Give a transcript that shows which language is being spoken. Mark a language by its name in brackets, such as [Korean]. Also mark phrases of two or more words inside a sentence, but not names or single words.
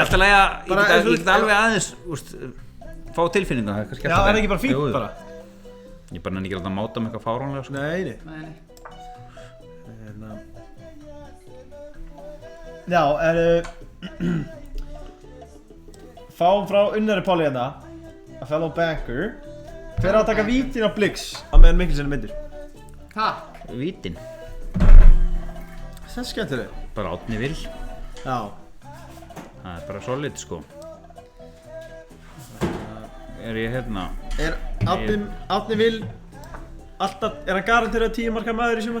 [Icelandic] Ég er alltaf að ég get alveg aðeins, fá tilfinningu, það er kannski alltaf. Já, það er ekki bara fínt bara. Ég bara nenni ekki alltaf að máta mig eitthvað fáránlega, sko. Nei. Nei. Já, fáum frá Unnari Páli hérna, [English] a fellow banker. [Icelandic] Hver á að taka vítin á Blix á meðan Mikkelsen myndir? Takk. Vítin. Það er skemmtileg. Bara Árni Vill. Já. Það er bara solid, sko. Er ég hérna? Er Árni Vill alltaf, er hann garanterað 10 marka maður í sumar?